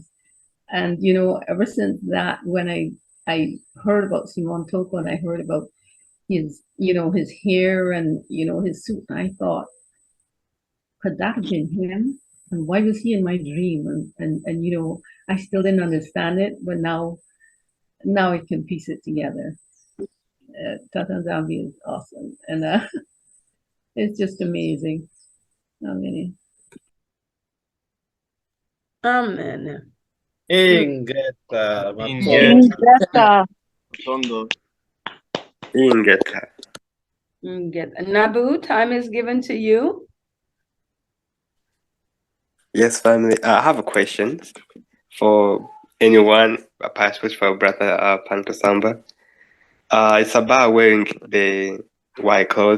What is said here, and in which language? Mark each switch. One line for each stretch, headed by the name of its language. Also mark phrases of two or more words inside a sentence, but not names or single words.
English: And, you know, ever since that, when I heard about Simão Toko and I heard about his, you know, his hair and, you know, his suit, I thought, could that have been him? And why was he in my dream? And you know, I still didn't understand it, but now I can piece it together. Tata Zambi is awesome. And it's just amazing. Amen. Amen. Ingeta. Tondo. Ingeta. Nabu, time is given to you. Yes, family. I have a question for anyone, especially for Brother Panto Samba. It's about wearing the white clothes.